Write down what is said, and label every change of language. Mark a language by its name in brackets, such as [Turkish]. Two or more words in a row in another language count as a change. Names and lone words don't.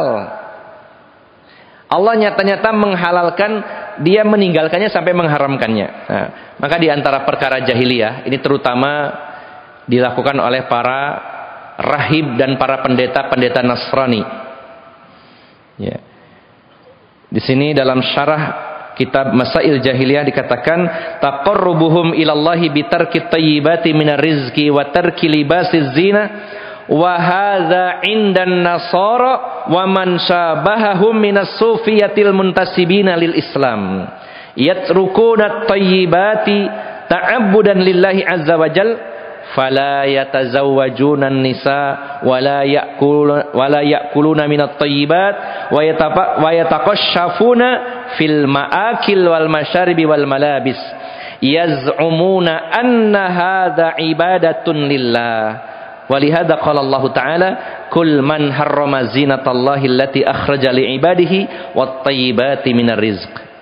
[Indonesian] Allah nyata-nyata menghalalkan, dia meninggalkannya sampai mengharamkannya. Nah, maka di antara perkara jahiliyah ini terutama dilakukan oleh para rahib dan para pendeta-pendeta Nasrani. Ya. Di sini dalam syarah kitab Masail Jahiliyah dikatakan [Arabic] تقربهم إلى الله بترك الطيبات من الرزق وترك لباس الزينة وهذا عند النصارى ومن شابههم من الصوفية المنتسبين للإسلام يتركون الطيبات تعبدا لله عز وجل فلا يتزوجون النساء ولا يأكلون من الطيبات ويتقشفون في المآكل والمشارب والملابس يزعمون أن هذا عبادة لله ولهذا قال الله تعالى قل من حرم زينة الله التي أخرج لعباده والطيبات من الرزق.